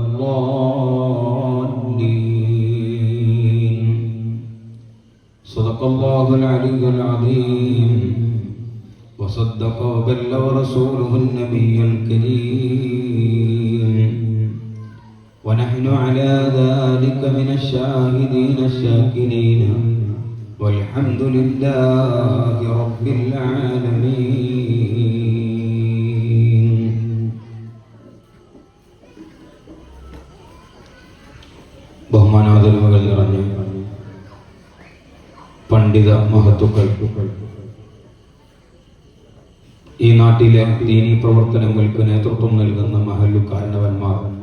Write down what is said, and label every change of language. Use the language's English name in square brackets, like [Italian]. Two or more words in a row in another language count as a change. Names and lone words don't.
[Arabic] الضالين صدق الله العلي العظيم وصدق وبلغ رسوله النبي الكريم ونحن على ذلك من الشاهدين الشاكرين والحمد لله رب العالمين. [Malayalam] ബഹുമാനാദരവുകൾ നിറഞ്ഞ പണ്ഡിത മഹത്തുക്കൾ, ഈ നാട്ടിലെ ദീനീ പ്രവർത്തനങ്ങൾക്ക് നേതൃത്വം നൽകുന്ന മഹല്ലു കാരണവന്മാർ,